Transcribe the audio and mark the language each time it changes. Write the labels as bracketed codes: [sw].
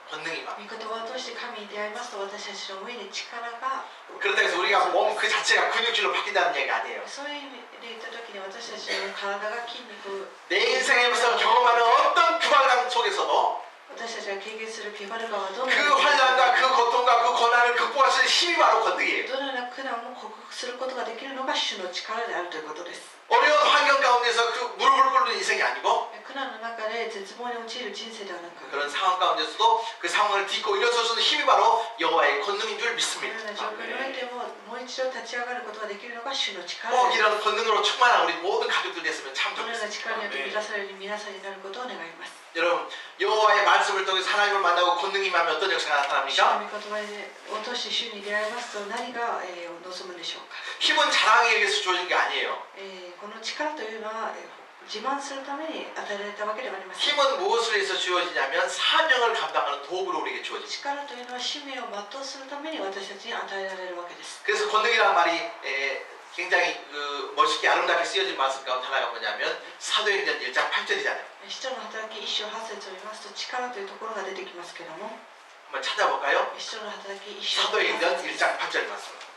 [ko] 권능이 임합니다. [ja] 御言葉を通して神に出会いますと私たちの上に力が [ko] 그렇다고 해서 우리가 몸 그 자체가 근육질로 바뀐다는 얘기가 아니에요. [ja] そういう意味で言った時に私たちの体が筋肉 [ko] 내 인생에서 경험하는 어떤 규발감 속에서도 [ja] 私たちが経験するケバル川はどの [ko] 그 [ja] ような [ko] 환란과 그 고통과 그 고난을 극복할 수 있는 힘이 바로 권능이에요. [ja] どのような苦難も克服することができるのが主の力であるということです。 [ko] 어려운 환경 가운데서 그 무릎을 꿇는 인생이 아니고 [ja] 苦難の中で絶望に陥る人生ではなく [ko] 그런 상황 가운데서도 그 상황을 딛고 일어설 수 있는 힘이 바로 여호와의 권능인 줄 [ja] この [ko] 믿습니다. [ja] ような状況においてももう一度立ち上がることができるのが主の力 [ko] 꼭 [ja] です。 [ko] 이런 권능으로 충만한 우리 모든 가족들 됐으면 참 [ja] このような [ko] 좋겠습니다. [ja] 力によって満たされる皆さんになることを願います。 [ko] 여러분 여호와의 말씀을 통해서 하나님을 만나고 권능이 임하면 어떤 역사가 [ja] 主の [ko] 나타납니까? [ja] 御言葉を通して主に出会いますと何が望むんでしょうか。 [ko] 힘은 자랑에 의해서 주어진 게 아니에요. [ja] この力というのは自慢するために与えられたわけではありません。 [ko] 힘은 무엇을 위해서 주어지냐면 사명을 감당하는 도구로 우리에게 주어집니다. [ja] 力というのは使命を全うするために私たちに与えられるわけです。 [ko] 그래서 권능이라는 말이 굉장히 멋있게 아름답게 쓰여진 말씀 가운데 하나가 뭐냐면 사도행전 1장 8절이잖아요. [ja] 使徒の働き1章8節を見ますと力というところが出てきますけども [ko] 한번 찾아볼까요? [ja] 使徒の働き1章 [ko] 사도행전 1장 8절 말씀.